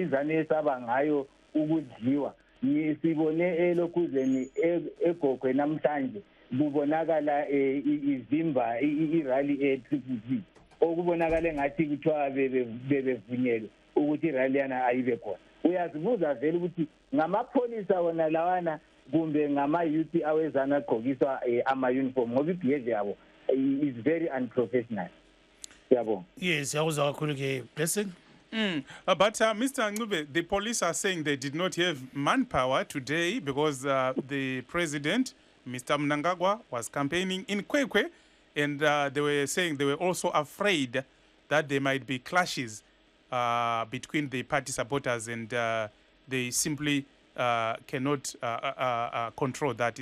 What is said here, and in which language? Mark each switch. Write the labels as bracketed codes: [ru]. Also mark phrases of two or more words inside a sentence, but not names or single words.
[nd] izane esaba ngayo ukudliwa sibone elokhuzeni egogwe namhlanje kubonakala izimba irally e-triple okubonakala engathi kuthiwa bebevunyelwe ukuthi irally yana ayibe khona uyazibuza vele ukuthi ngamapholisa wona lawana kumbe ngama-youth awezana agqokiswa ama-uniform ngoba i-behavior yabo [en] is very unprofessional. [nd] Siyabonga. Yes, siyakuzwa kakhulu ke Blessing. [en] But Mr. Ncube, the police are saying they did not have manpower today because the president, Mr. Mnangagwa, was campaigning in Kwekwe, and they were saying they were also afraid that there might be clashes between the party supporters, and they simply cannot control that.